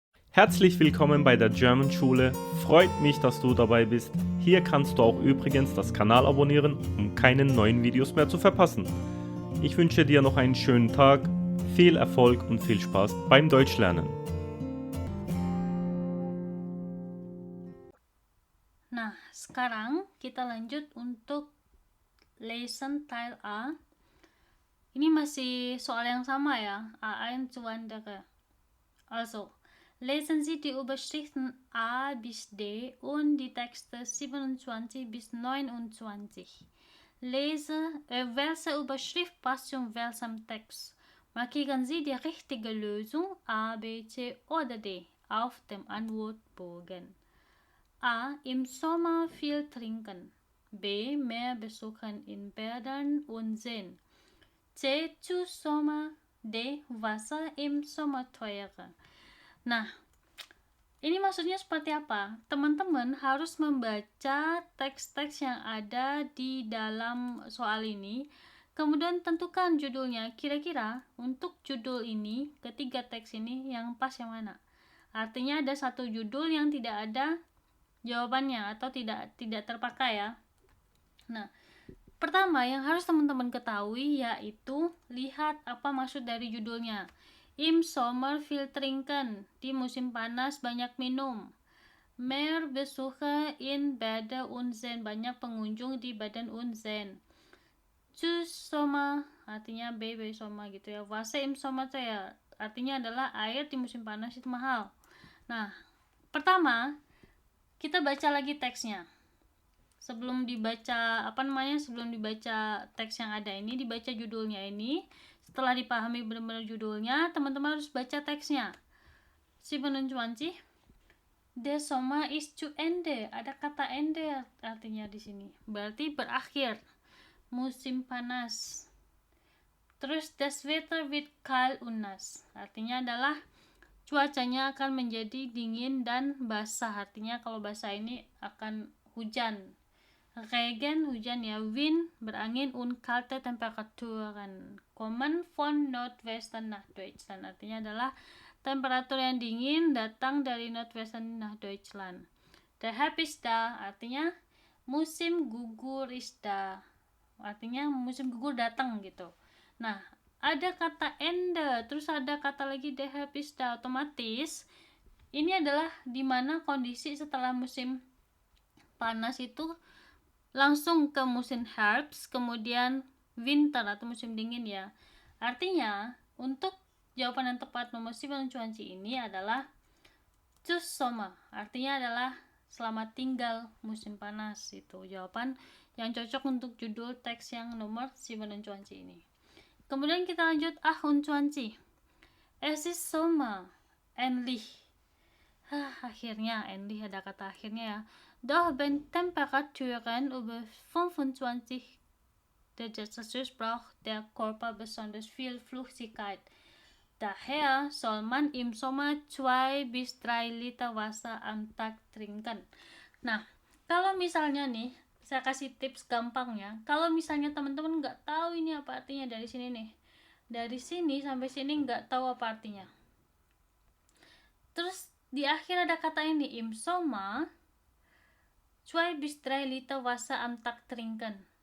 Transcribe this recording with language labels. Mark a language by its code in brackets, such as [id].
[de] Herzlich willkommen bei der German Schule. Freut mich, dass du dabei bist. Hier kannst du auch übrigens das Kanal abonnieren, um keine neuen Videos mehr zu verpassen. Ich wünsche dir noch einen schönen Tag, viel Erfolg und viel Spaß beim Deutschlernen. [id] Nah, sekarang kita lanjut untuk lesson tile A. Ini masih soal yang sama ya, [de] A1 Also, lesen Sie die Überschriften A bis D und die Texte 27 bis 29. Welche Überschrift passt zu welchem Text? Markieren Sie die richtige Lösung A, B, C oder D auf dem Antwortbogen. A. Im Sommer viel trinken. B. Mehr besuchen in Bädern und Seen. C. Zu Sommer. D. Wasser im Sommer teurer. [id] Nah, ini maksudnya seperti apa? Teman-teman harus membaca teks-teks yang ada di dalam soal ini, kemudian tentukan judulnya. Kira-kira untuk judul ini, ketiga teks ini yang pas yang mana? Artinya ada satu judul yang tidak ada jawabannya atau tidak terpakai ya. Nah, pertama yang harus teman-teman ketahui yaitu lihat apa maksud dari judulnya. [de] Im Sommer viel trinken, [id] di musim panas banyak minum. [de] Mehr Besucher in Bäder und Seen, [id] banyak pengunjung di [de] Baden und Seen. Zu Sommer [id] artinya baby Sommer gitu ya. [de] Wasser im Sommer [id] ya artinya adalah air di musim panas itu mahal. Nah, pertama kita baca lagi teksnya. Sebelum dibaca teks yang ada ini, dibaca judulnya ini. Setelah dipahami benar-benar judulnya, teman-teman harus baca teksnya. 27. [de] Der Sommer ist zu Ende. [id] Ada kata Ende artinya di sini. Berarti berakhir. Musim panas. Terus [de] das Wetter wird kalt und nass. [id] Artinya adalah cuacanya akan menjadi dingin dan basah. Artinya kalau basah ini akan hujan. Regen, hujan ya. Wind, berangin. [de] Und kalte Temperaturen kommen von Nordwesten nach Deutschland. [id] Artinya adalah temperatur yang dingin datang dari [de] Nordwesten nach Deutschland. Der Herbst ist da, [id] artinya musim gugur [de] ist da. [id] Artinya musim gugur datang gitu. Nah, ada kata Ende, terus ada kata lagi [de] der Herbst ist da. [id] Otomatis ini adalah dimana kondisi setelah musim panas itu langsung ke musim Herbst, kemudian winter atau musim dingin ya. Artinya untuk jawaban yang tepat nomor 27 ini adalah Tschüss Sommer. Artinya adalah selamat tinggal musim panas. Itu jawaban yang cocok untuk judul teks yang nomor 27 ini. Kemudian kita lanjut [de] 28. Es ist Sommer. Endlich. [id] Akhirnya, endlich ada kata akhirnya ya. [de] Doch wenn Temperaturen über 25 Grad Celsius braucht der Körper besonders viel Flüssigkeit. Daher soll man im Sommer 2 bis 3 Liter Wasser am Tag trinken. [id] Nah, kalau misalnya nih, saya kasih tips gampangnya. Kalau misalnya teman-teman nggak tahu ini apa artinya dari sini nih. Dari sini sampai sini nggak tahu apa artinya. Terus di akhir ada kata ini, [de] im Sommer 2 bis 3 liter Wasser am Tag trinken.